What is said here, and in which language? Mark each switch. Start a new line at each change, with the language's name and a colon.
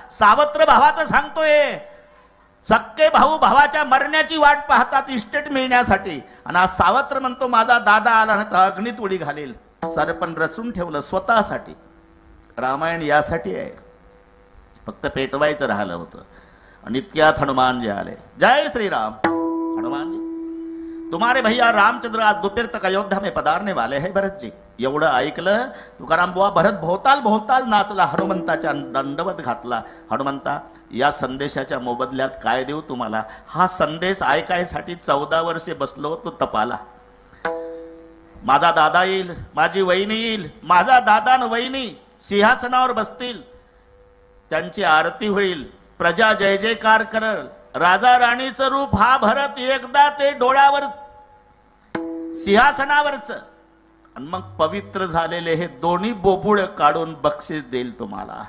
Marathi: सावत्र भावाचं सांगतोय. सक्के भाऊ भावाच्या मरण्याची वाट पाहतात इस्टेट मिळण्यासाठी, आणि आज सावत्र म्हणतो माझा दादा आला नाही तर अग्नीत उडी घालील. सरपण रचून ठेवलं स्वतःसाठी. रामायण यासाठी आहे, फक्त पेटवायचं राहिलं होतं. आणि इतक्यात हनुमानजी आले.
Hindi: जय श्रीराम. हनुमानजी, तुम्हारे भैया रामचंद्र आज दोपहर तक अयोध्या में पधारने वाले हैं भरत जी.
Marathi: एवढं ऐकलं तुकाराम बुवा, भरत भोवताल भोवताल नाचला, हनुमंताच्या दंडवत घातला. हनुमंता, या संदेशाच्या मोबदल्यात काय देऊ तुम्हाला? हा संदेश ऐकायसाठी 14 वर्षे बसलो होतो तपाला. माझा दादा येईल, माझी वहिनी येईल, माझा दादा न वहिनी सिंहासनावर बसतील, त्यांची आरती होईल, प्रजा जय जयकार करल, राजा राणीचं रूप हा भरत एकदा ते डोळ्यावर सिंहासनावरच, आणि मग पवित्र झालेले हे दोन्ही बोबुळ काढून बक्षीस देईल तुम्हाला.